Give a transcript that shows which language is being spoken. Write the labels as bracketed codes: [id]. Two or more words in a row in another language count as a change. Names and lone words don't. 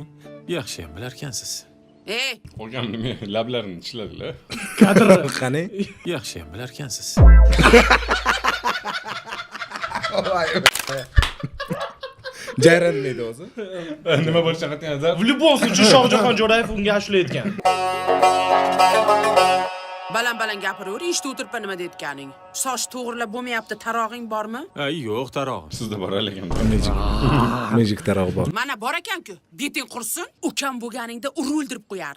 [uz] Yaxshi ham bilarkansiz. Qolgan nima lablarini tishladilar. Kadr qani? Yaxshi ham bilarkansiz. Jayranmaydi o'zi. Nima bo'lishini aytganingizda, [ru] в любом случае [uz] Shohjahon Jo'rayev unga ashula aytgan. Baland gapiraver, eshitib o'tiribman nima deyotganing. Soch to'g'rilab bo'lmayapti, tarog'ing bormi? Yo'q, tarog'im. Sizda bor lekin. Magic tarog'i bor. Mana bor ekan-ku. Beting qursin, ukam bo'lganingda uri o'ldirib qo'yardi.